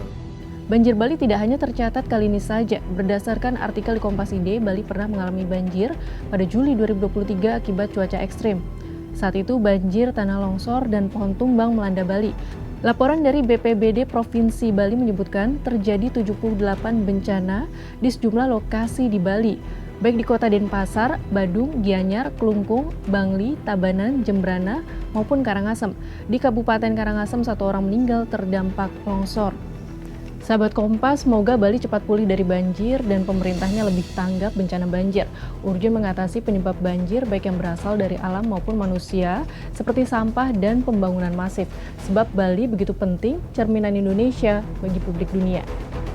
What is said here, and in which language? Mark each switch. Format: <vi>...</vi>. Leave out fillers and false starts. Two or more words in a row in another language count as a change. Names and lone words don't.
<id>Banjir Bali tidak hanya tercatat kali ini saja. Berdasarkan artikel di Kompas.id, Bali pernah mengalami banjir pada Juli 2023 akibat cuaca ekstrim. Saat itu banjir, tanah longsor, dan pohon tumbang melanda Bali. Laporan dari BPBD Provinsi Bali menyebutkan terjadi 78 bencana di sejumlah lokasi di Bali, baik di kota Denpasar, Badung, Gianyar, Klungkung, Bangli, Tabanan, Jembrana, maupun Karangasem. Di Kabupaten Karangasem, 1 orang meninggal terdampak longsor. Sahabat Kompas, semoga Bali cepat pulih dari banjir dan pemerintahnya lebih tanggap bencana banjir. Urgen mengatasi penyebab banjir baik yang berasal dari alam maupun manusia, seperti sampah dan pembangunan masif. Sebab Bali begitu penting, cerminan Indonesia bagi publik dunia.</id>